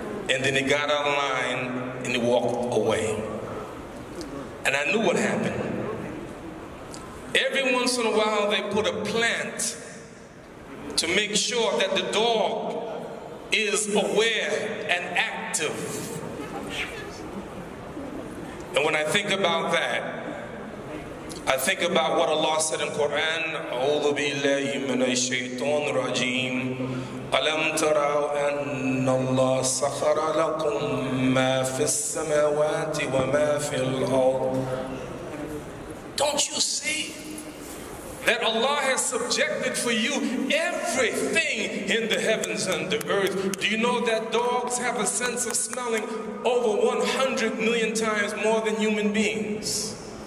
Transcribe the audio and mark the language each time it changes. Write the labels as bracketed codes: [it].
[en] And then he got out of line and he walked away. And I knew what happened. Every once in a while, they put a plant to make sure that the dog is aware and active. And when I think about that, I think about what Allah said in Quran, [ar] أعوذ بالله من الشيطان الرجيم ألم تروا أن الله سخر لكم ما في السماوات وما في الأرض. [en] Don't you see that Allah has subjected for you everything in the heavens and the earth? Do you know that dogs have a sense of smelling over 100 million times more than human beings?